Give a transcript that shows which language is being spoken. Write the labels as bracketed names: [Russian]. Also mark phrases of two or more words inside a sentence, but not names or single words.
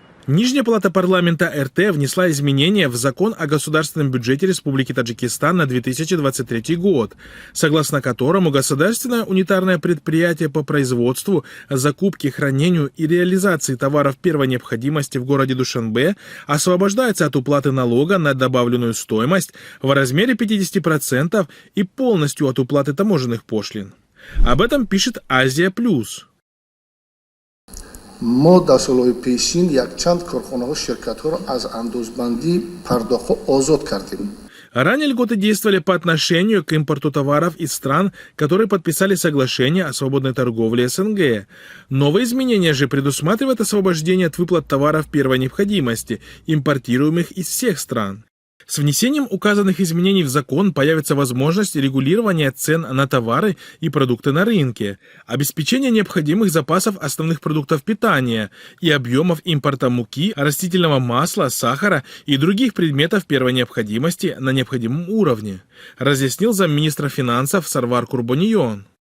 [Russian] Нижняя палата парламента РТ внесла изменения в закон о государственном бюджете Республики Таджикистан на 2023 год, согласно которому государственное унитарное предприятие по производству, закупке, хранению и реализации товаров первой необходимости в городе Душанбе освобождается от уплаты налога на добавленную стоимость в размере 50% и полностью от уплаты таможенных пошлин. Об этом пишет Азия Плюс. [Tajik] Мо дар солҳои пешин як чанд корхонаҳо ширкатҳоро аз андозбандӣ пардохтҳо озод кардем. [Russian] Ранее льготы действовали по отношению к импорту товаров из стран, которые подписали соглашение о свободной торговле СНГ. Новое изменение же предусматривает освобождение от выплат товаров первой необходимости, импортируемых из всех стран. С внесением указанных изменений в закон появится возможность регулирования цен на товары и продукты на рынке, обеспечение необходимых запасов основных продуктов питания и объемов импорта муки, растительного масла, сахара и других предметов первой необходимости на необходимом уровне, разъяснил замминистра финансов Сарвар Курбонион.